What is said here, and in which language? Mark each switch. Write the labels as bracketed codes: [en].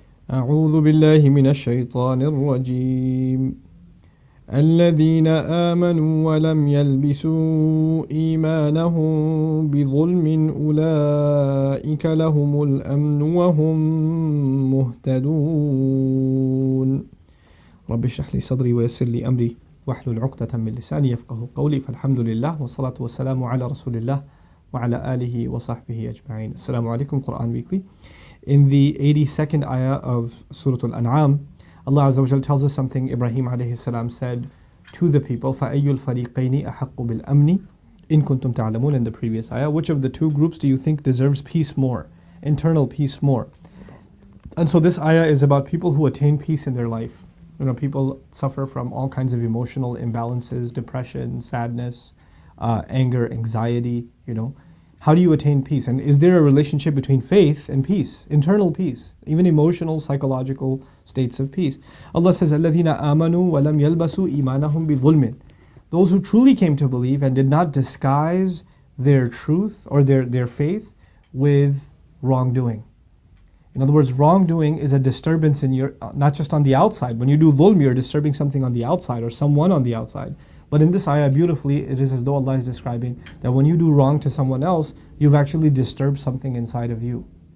[ar] أعوذ بالله من الشيطان الرجيم الذين آمنوا ولم يلبسوا إيمانهم بظلم أولئك لهم الأمن وهم مهتدون رب اشرح لي صدري ويسر لي أمري واحلل عقدة من لساني يفقه قولي فالحمد لله والصلاة والسلام على رسول الله وعلى آله وصحبه أجمعين. [en] Assalamu alaikum. Quran Weekly. In the 82nd ayah of Surah Al-An'am, Allah Azza wa Jal tells us something Ibrahim alayhi salam said to the people, [ar] فَأَيُّ الْفَرِيقَيْنِ أَحَقُّ بِالْأَمْنِ إِن كُنْتُمْ تَعْلَمُونَ. [en] In the previous ayah, which of the two groups do you think deserves peace more, internal peace more? And so this ayah is about people who attain peace in their life. You know, people suffer from all kinds of emotional imbalances, depression, sadness, anger, anxiety, you know. How do you attain peace? And is there a relationship between faith and peace, internal peace, even emotional, psychological states of peace? Allah says, [ar] الَّذِينَ آمَنُوا وَلَمْ يَلْبَسُوا إِيمَانَهُمْ بِظُلْمٍ. [en] Those who truly came to believe and did not disguise their truth or their faith with wrongdoing. In other words, wrongdoing is a disturbance in your, not just on the outside. When you do dhulm, you're disturbing something on the outside or someone on the outside. But in this ayah, beautifully, it is as though Allah is describing that when you do wrong to someone else, you've actually disturbed something inside of you.